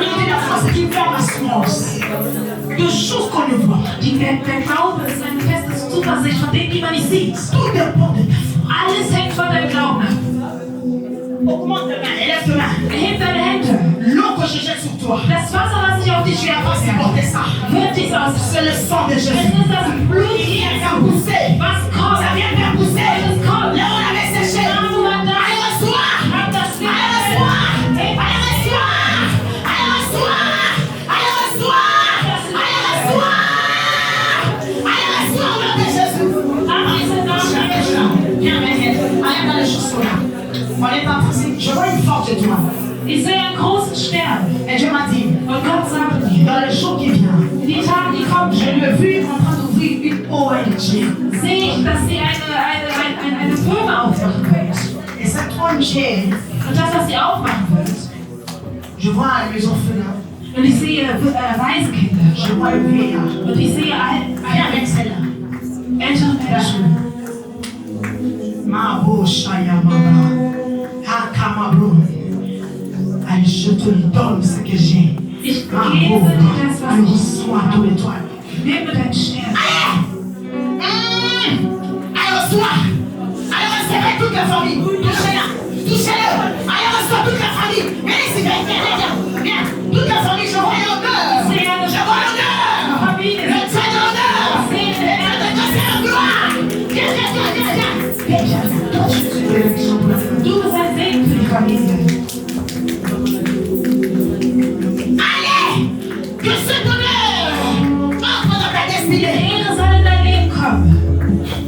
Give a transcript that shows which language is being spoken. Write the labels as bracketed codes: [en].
[fr] La foi, c'est une forme d'assurance de choses qu'on ne voit pas. [de] Der Glaube ist eine feste Zuversicht von dem, die man nicht sieht. [fr] Tout dépend de ta foi. [de] Alles hängt von deinem Glauben ab. [fr] Augmente ta main, élève ta main. [de] Heb deine Hände. [fr] L'eau que je jette sur toi, [de] Das Wasser, was ich auf dich [fr] tu n'as pas supporté ça. [de] wird dich aus. [fr] C'est le sang de [de] Es [fr] Jésus. [de] ist das Blut, [fr] Il vient faire pousser. [de] was kommt. [fr] Ça vient faire pousser. [de] Es kommt. [fr] Là où on avait séché. [de] Da, wo man da [fr] Allez, reçois. hat das Allez, reçois. Allez, reçois. Allez, reçois. Allez, reçois. Allez, reçois. Allez, reçois au nom de Jésus. Viens, allez dans les chaussons là. On est en train de... Je vois une forte étoile. [de] Ich sehe einen großen Stern. [fr] Et Dieu m'a dit, [de] Und Gott sagt mir, [fr] dans le jour qui vient, [de] die Tage, die kommen, [fr] je l'ai vu en train d'ouvrir une ONG. [de] sehe ich, dass sie eine Firma aufmachen wird. [fr] Et cette ONG, [de] Und das, was sie aufmachen wird, [fr] je vois les orphelins, [de] und ich sehe Waisenkinder, [fr] je vois le vieillard. [de] und ich sehe [fr] Viens avec celle-là. [de] ältere Menschen. Mabo Shaya Mama. Hakamabo. [fr] Allez, je te donne ce que j'ai. [de] Ich gebe Mabo. dir das, was [fr] Allez, [de] ich [fr] reçois ton étoile. [de] nehme deinen Stern. [fr] Allez, reçois. Allez, recevez toute la famille. Touchez-la. Touchez-le. Allez, reçois toute la famille. Viens ici, viens. Toute la famille, je vois l'honneur. Je vois l'honneur. Le Dieu de l'honneur. Le Dieu de Dieu, c'est la gloire. Viens. [de] Du bist ein Segen für die Familie. [fr] Allez, que cet honneur entre dans ta [de] Die [fr] destinée. [de] Ehre soll in dein Leben kommen.